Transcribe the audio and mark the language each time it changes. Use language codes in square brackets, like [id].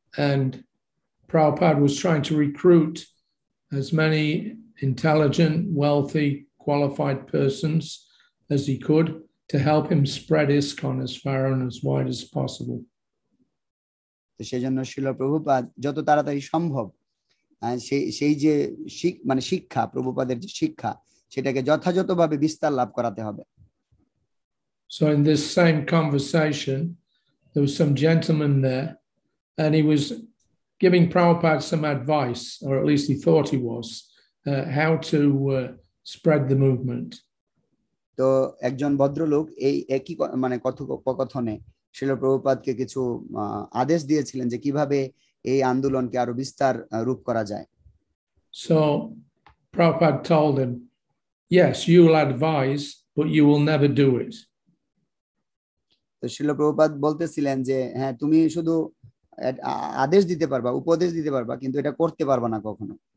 [en] And Prabhupada was trying to recruit as many intelligent, wealthy, qualified persons as he could to help him spread ISKCON as far and as wide as possible. [bn] তো সেজন্য শিল প্রভুপাদ যত তাড়াতাড়ি সম্ভব সেই যে শিক্ষা প্রভুপাদের যে শিক্ষা সেটাকে যথাযথভাবে বিস্তার লাভ করাতে হবে। [en] So in this same conversation, there was some gentleman there, and he was giving Prabhupada some advice, or at least he thought he was, how to spread the movement. [bn] তো একজন ভদ্রলোক এই একই কথোপকথনে শিল প্রভুপাদকে কিছু আদেশ দিয়েছিলেন যে কিভাবে এই আন্দোলনকে আরো বিস্তার রূপ করা যায়। [en] So Prabhupada told him, yes, you will advise, but you will never do it. [bn] তো শিল প্রভুপাদ বলতেছিলেন যে হ্যাঁ তুমি শুধু আদেশ দিতে পারবা, উপদেশ দিতে পারবা, কিন্তু এটা করতে পারবা না কখনো।